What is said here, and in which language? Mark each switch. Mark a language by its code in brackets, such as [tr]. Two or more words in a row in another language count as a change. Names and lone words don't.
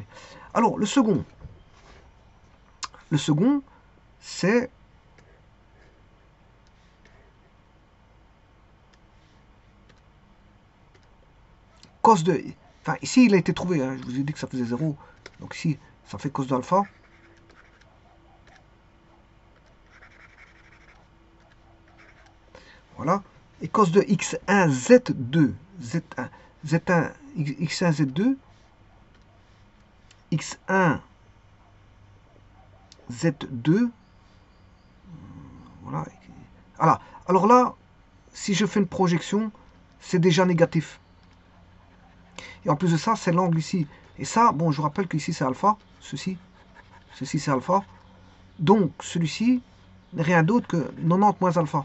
[fr] Alors, le second, c'est cos de... Enfin, ici, il a été trouvé. Hein, je vous ai dit que ça faisait 0. Donc ici, ça fait cos d'alpha. Voilà. Et cos de x1, z2. Z1, z1, x1, z2. x1, z2. Voilà. Voilà. Alors là, si je fais une projection, c'est déjà négatif. Et en plus de ça, c'est l'angle ici. Et ça, bon, je vous rappelle qu'ici c'est alpha. Ceci c'est alpha. Donc celui-ci n'est rien d'autre que 90 moins alpha.